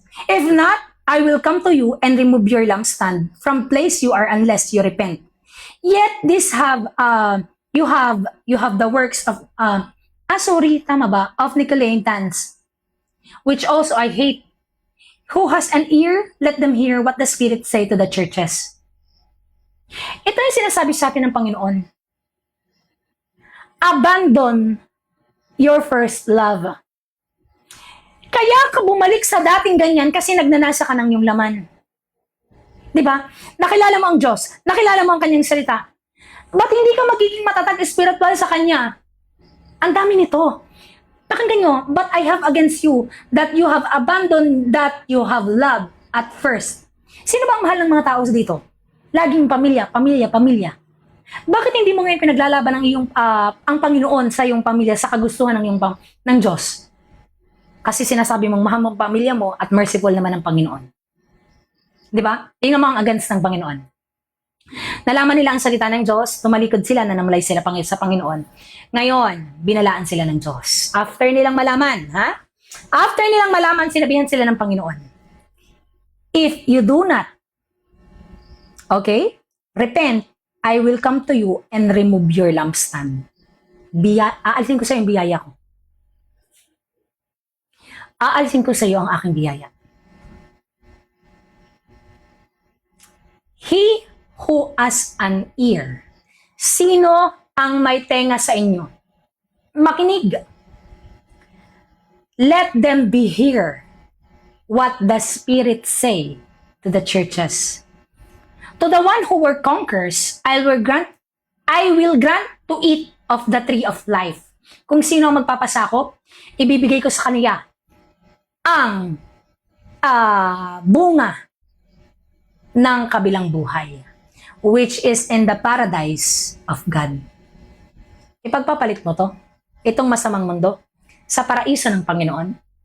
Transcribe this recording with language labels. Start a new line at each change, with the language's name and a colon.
English: If not, I will come to you and remove your lampstand from place you are unless you repent. Yet this you have the works of
Filipino: tama ba?
English: Of Nicolaitans, which also I hate. Who has an ear, let them hear what the Spirit say to the churches.
Filipino: Ito yung sinasabi sa atin ng Panginoon.
English: Abandon your first love.
Filipino: Kaya ka bumalik sa dating ganyan kasi nagnanasa ka ng iyong laman. Diba? Nakilala mo ang Diyos. Nakilala mo ang kanyang salita. Ba't hindi ka magiging matatag spiritual sa kanya? Ang dami nito. Pakinggan nyo,
English: but I have against you that you have abandoned that you have loved at first.
Filipino: Sino ba ang mahal ng mga tao dito? Laging pamilya, pamilya, pamilya. Bakit hindi mo ngayon pinaglalaban ng ang Panginoon sa iyong pamilya sa kagustuhan ng Diyos? Kasi sinasabi mong mahal mo ang pamilya mo at merciful naman ang Panginoon. Di ba? Yun naman ang against ng Panginoon. Nalaman nila ang salita ng Diyos, tumalikod sila, nanamlay sila sa Panginoon. Ngayon, binalaan sila ng Diyos. After nilang malaman, After nilang malaman, sinabihan sila ng Panginoon.
English: If you do not, repent, I will come to you and remove your lampstand.
Filipino: Aalisin ko sa iyo yung biyaya ko. Aalisin ko sa iyo ang aking biyaya.
English: He who has an ear.
Filipino: Sino ang may tenga sa inyo? Makinig.
English: Let them be hear what the Spirit say to the churches. To the one who were conquers, I will grant to eat of the tree of life.
Filipino: Kung sino ang magpapasakop, ibibigay ko sa kanila ang bunga ng kabilang buhay,
English: which is in the paradise of God.
Filipino: Ipagpapalit mo to, itong masamang mundo, sa paraiso ng Panginoon?